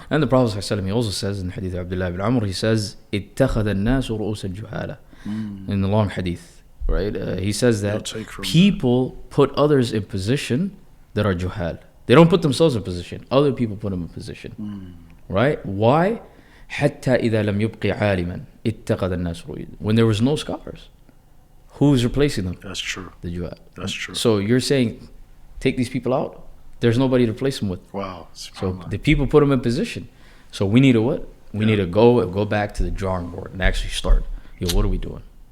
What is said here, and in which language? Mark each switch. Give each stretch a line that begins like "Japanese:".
English: And the Prophet ﷺ, he also says in Hadith Abdullah ibn Amr, he says,
Arabic: اتخذ الناس رؤوسا جهالا,
English: in the long hadith, right? He says that people put others in position that are juhal. They don't put themselves in position. Other people put them in position. Right? Why?
Arabic: حتى إذا لم يبقي عالما اتخذ الناس رؤوسا.
English: When there was no scholars, who's replacing them? That's true. The juhal. That's true. So you're saying, take these people out, there's nobody to replace them with. Wow. So the people put them in position. So we need to what? We need to go back to the drawing board and actually start. What are we doing?